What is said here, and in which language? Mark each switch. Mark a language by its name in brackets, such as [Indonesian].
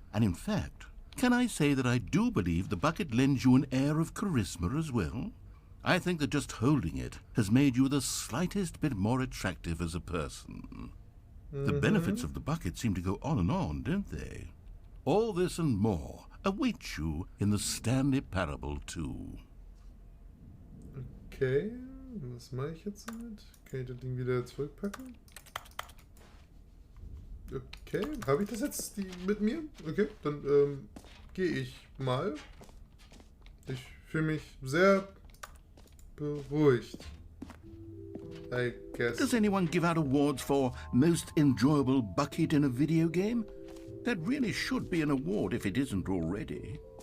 [English] And in fact, can I say that I do believe the bucket lends you an air of charisma as well? I think that just holding it has made you the slightest bit more attractive as a person. The benefits of the bucket seem to go on, don't they? All this and more await you in the Stanley Parable 2. [German] Okay, was mache ich jetzt damit? Kann ich das Ding wieder zurückpacken? Okay, habe ich das jetzt mit mir? Okay, dann gehe ich mal. Ich fühle mich sehr beruhigt. [English] I guess. Does anyone give out awards for most enjoyable bucket in a video game? That really should be an award if it isn't already.